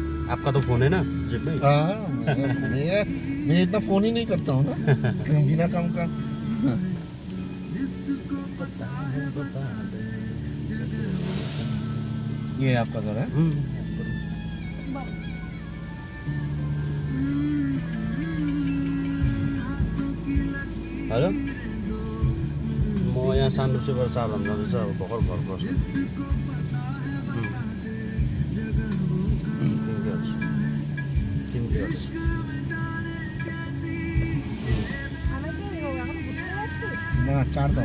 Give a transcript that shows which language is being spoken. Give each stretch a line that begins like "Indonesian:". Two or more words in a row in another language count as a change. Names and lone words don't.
Hindi: आपका तो फोन है ना जेब में? हाँ, मैं इतना फोन ही नहीं करता हूँ ना बिना काम का। ये आपका घर है?
Nepali: हेलो, म यहाँ सानडुप्चेबाट चारधाम जाँदैछ, अब भर्खर घर पर्छु। ना चारधाम